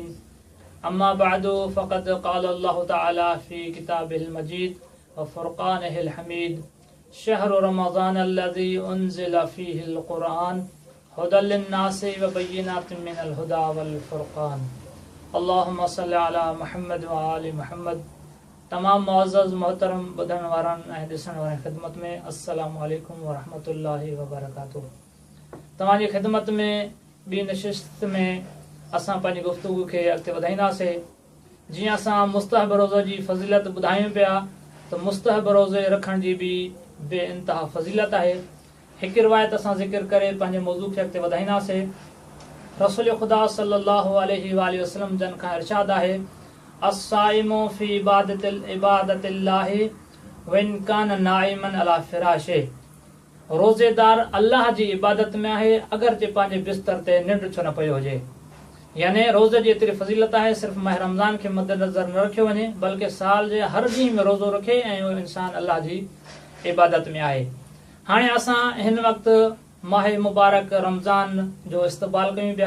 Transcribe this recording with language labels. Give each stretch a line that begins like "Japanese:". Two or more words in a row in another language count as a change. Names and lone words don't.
Arabic: أما بعد فقد قال الله تعالى في كتابه المجيد وفرقانه الحميد: شهر رمضان الذي أنزل فيه القرآن هدى للناس وبينات من الهدى والفرقان. اللهم صل على محمد وآل محمد.
Sindhi: तमाम मुअज़्ज़ज़ मोहतरम ॿुधण वारनि ऐं ॾिसण वारनि ख़िदमत में
Arabic: السلام عليكم ورحمة الله وبركاته.
Sindhi: तव्हांजी ख़िदमत में ॿी नशिस्त में असां पंहिंजी गुफ़्तगू खे अॻिते वधाईंदासीं। जीअं असां मुस्तहब रोज़े जी फज़ीलत ॿुधायूं पिया त मुस्तहब रोज़े रखण जी बि बे इंतिहा फज़ीलत आहे। हिकु रिवायत असां ज़िक्र करे पंहिंजे मौज़ू खे अॻिते वधाईंदासीं। रसूल ख़ुदा
Arabic: صلى الله عليه وسلم
Sindhi: जन खां इरशाद आहे:
Arabic: الصائم في عبادة الله وإن كان نائما على فراشه.
Sindhi: रोज़ेदार अल्लाह जी इबादत में आहे अगरचे पंहिंजे बिस्तर ते निंड छो न पियो हुजे। यानी रोज़े जी एतिरी फज़ीलत आहे, सिर्फ़ु माह रमज़ान खे मद्देनज़र न रखियो वञे बल्कि साल जे हर ॾींहं में रोज़ो रखे ऐं उहो इंसान अल्लाह जी इबादत में आहे। हाणे असां हिन वक़्तु माह मुबारक रमज़ान जो इस्तक़बाल कयूं पिया।